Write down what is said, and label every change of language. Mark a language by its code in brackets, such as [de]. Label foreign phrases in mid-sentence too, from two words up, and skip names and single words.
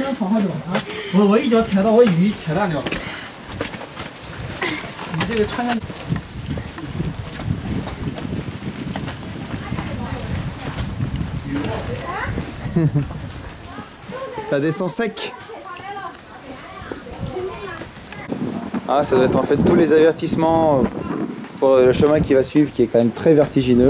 [zh] 好久啊！我一脚踩到我鱼，踩烂掉。你这个穿上。 [fr] Ça descend sec. Ah, ça doit être en fait tous les avertissements pour le chemin qui va suivre, qui est quand même très vertigineux.